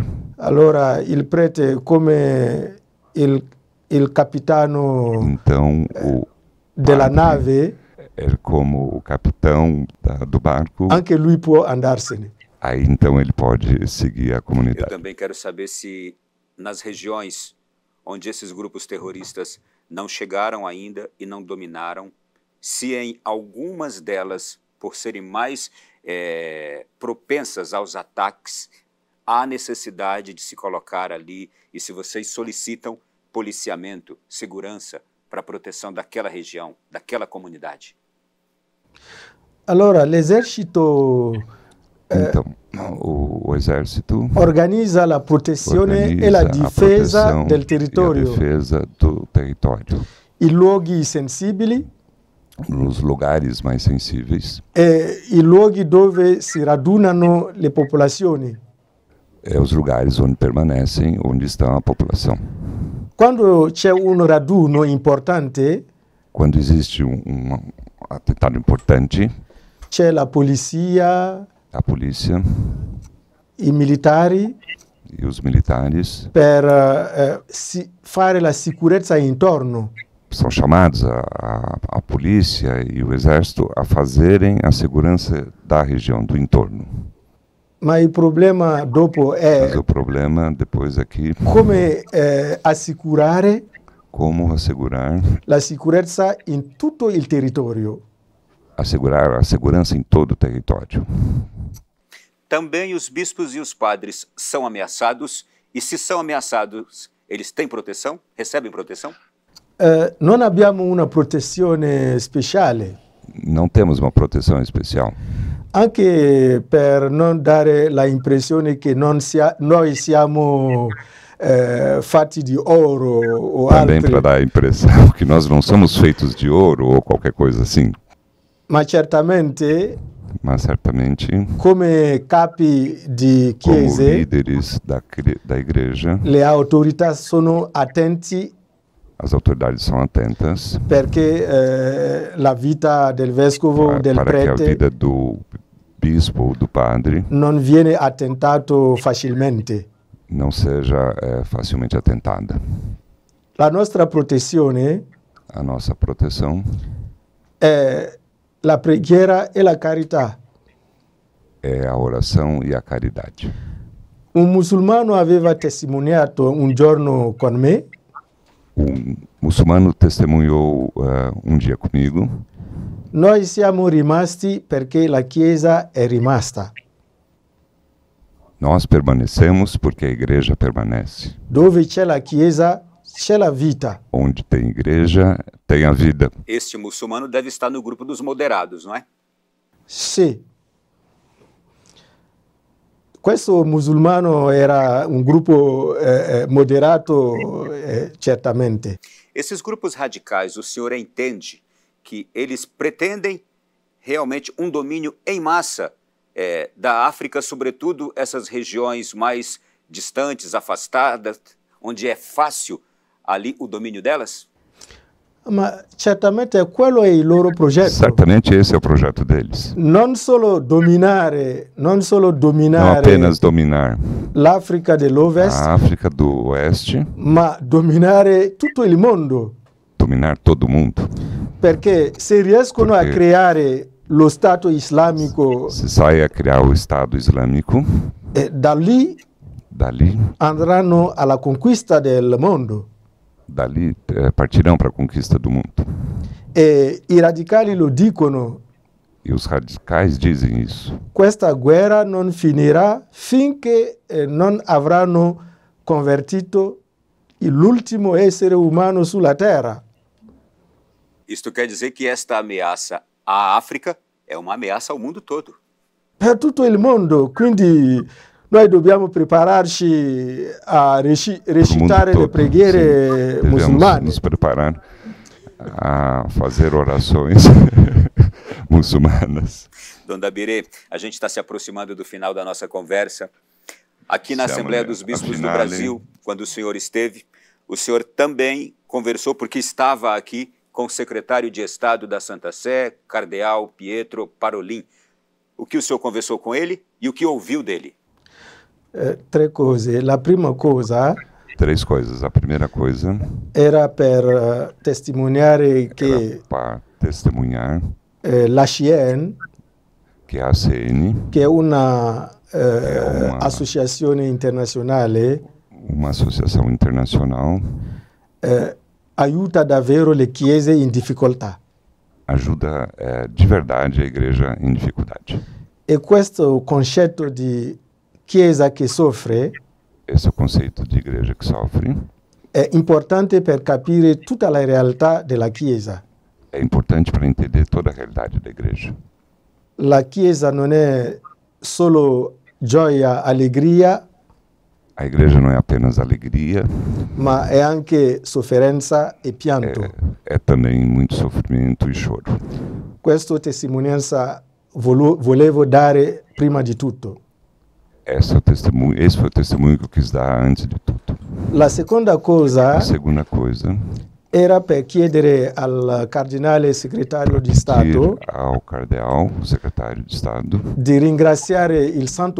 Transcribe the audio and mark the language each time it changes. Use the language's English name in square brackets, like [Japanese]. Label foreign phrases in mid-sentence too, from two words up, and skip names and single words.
[Italian] allora il prete, come il capitano [Portuguese] então o [Italian] della [Portuguese] padre [Italian] nave, [Portuguese] é como o capitão do barco, [Italian] anche lui può andarsene. [Portuguese] aí então ele pode seguir a Eu comunidade. também quero saber se nas regiões onde esses grupos terroristas não chegaram ainda e não dominaram, se em algumas delas, por serem mais propensas aos ataques, há necessidade de se colocar ali e se vocês solicitam policiamento, segurança para a proteção daquela região, daquela comunidade. [Italian] Allora l'esercito [Portuguese] Então, o exército [Italian] organizza la protezione [Portuguese] organiza [Italian] e la [Portuguese] a [Italian] difesa [Portuguese] proteção [Italian] del [Portuguese] e a [Italian] territorio [Portuguese] defesa do território. [Italian] in luoghi sensibili [Portuguese] Nos lugares mais sensíveis, [Italian] e i luoghi dove si radunano le popolazioni. [Portuguese] os lugares onde permanecem, onde está a população. [Italian] Quando c'è un raduno importante, [Portuguese] Quando existe um atentado importante, [Italian] c'è la polizia, [Portuguese] a polícia [Italian] i militari [Portuguese] e os militares [Italian] per fare la sicurezza intorno. [Portuguese] são chamados, a polícia e o exército, a fazerem a segurança da região, do entorno. [Italian] Ma il problema dopo [Portuguese] Mas [Italian] è [Portuguese] o problema depois aqui, [Italian] come assicurare [Portuguese] como assegurar [Italian] la sicurezza in tutto il territorio. [Portuguese] assegurar a segurança em todo o território. Também os bispos e os padres são ameaçados e se são ameaçados, eles têm proteção? Recebem proteção? [Italian] Non abbiamo una protezione speciale, [Portuguese] Não temos uma proteção especial, [Italian] anche per non dare la impressione che noi siamo fatti di oro o [Portuguese] também [Italian] altri, [Portuguese] para dar a impressão que nós não somos feitos de ouro ou qualquer coisa assim, [Italian] ma certamente [Portuguese] mas certamente, [Italian] come capi di [Portuguese] como [Italian] chiese, [Portuguese] líderes da igreja, [Italian] le autorità sono attenti [Portuguese] as autoridades são atentas [Italian] perché la vita del vescovo, del [Portuguese] para que a [Italian] prete, [Portuguese] vida do bispo ou do padre [Italian] non viene attentato facilmente. [Portuguese] não seja facilmente atentada. [Italian] La nostra protezione [Portuguese] A nossa proteção [Italian] è la preghiera e la carità. [Portuguese] é a oração e a caridade. [Italian] Un musulmano aveva testimoniato un giorno con me [Portuguese] Um muçulmano testemunhou dia comigo: [Italian] noi siamo rimasti perché la Chiesa è rimasta. [Portuguese] nós permanecemos porque a igreja permanece. [Italian] Dove c'è la Chiesa c'è la vita. [Portuguese] Onde tem igreja, tem a vida. Este muçulmano deve estar no grupo dos moderados, não é? [Italian] Sì. Questo musulmano era un gruppo moderato, certamente. [Portuguese] Esses grupos radicais, o senhor entende que eles pretendem realmente um domínio em massa da África, sobretudo essas regiões mais distantes, afastadas, onde é fácil ali o domínio delas? [Italian] Ma certamente quello è il loro progetto. [Portuguese] Certamente esse é o projeto deles. [Italian] Non solo dominare [Portuguese] Não apenas dominar [Italian] l'Africa dell'Ovest, [Portuguese] a África do Oeste, [Italian] ma dominare tutto il mondo. [Portuguese] dominar todo mundo. [Italian] Perché se riescono a Perché creare lo Stato islamico, [Portuguese] Se sai a criar o Estado Islâmico, [Italian] da lì [Portuguese] dali [Italian] andranno alla conquista del mondo. [Portuguese] partirão para a conquista do mundo. [Italian] E i radicali lo dicono, [Portuguese] E os radicais dizem isso. [Italian] questa guerra non finirà finché non avranno convertito l'ultimo essere umano sulla terra. [Portuguese] Isto quer dizer que esta ameaça à África é uma ameaça ao mundo todo. [Italian] Per tutto il mondo, quindi noi dobbiamo prepararci a recitare le preghiere [Portuguese] Devemos [Italian] musulmane. [Portuguese] nos preparar a fazer orações muçulmanas. Dom Dabiré, a gente está se aproximando do final da nossa conversa. Aqui na Assembleia dos Bispos do Brasil, quando o senhor esteve, o senhor também conversou, porque estava aqui, com o secretário de Estado da Santa Sé, Cardeal Pietro Parolin. O que o senhor conversou com ele e o que ouviu dele? [Italian] Tre cose. La prima cosa [Portuguese] 3 coisas. A primeira coisa [Italian] era per testimoniare che [Portuguese] para testemunhar [Italian] l'ACN, [Portuguese] que a ACN, [Italian] che è una associazione internazionale, [Portuguese] uma associação internacional, [Italian] aiuta davvero le chiese in difficoltà. [Portuguese] ajuda de verdade a igreja em dificuldade. [Italian] E questo concetto di chiesa che soffre [Portuguese] Esse é o conceito de igreja que sofre. [Italian] è importante per capire tutta la realtà della chiesa. [Portuguese] É importante para entender toda a realidade da igreja. [Italian] La chiesa non è solo gioia, allegria, [Portuguese] A igreja não é apenas alegria, [Italian] ma è anche sofferenza e pianto. [Portuguese] é também muito sofrimento e choro. [Italian] Questa testimonianza volevo dare prima di tutto. [Portuguese] Esse foi o testemunho que eu quis dar antes de tudo. [Italian] La seconda cosa [Portuguese] A segunda coisa, [Italian] era per chiedere al cardinale segretario di [Portuguese] pedir [Italian] Stato [Portuguese] ao cardeal, o secretário de Estado, [Italian] di ringraziare il Santo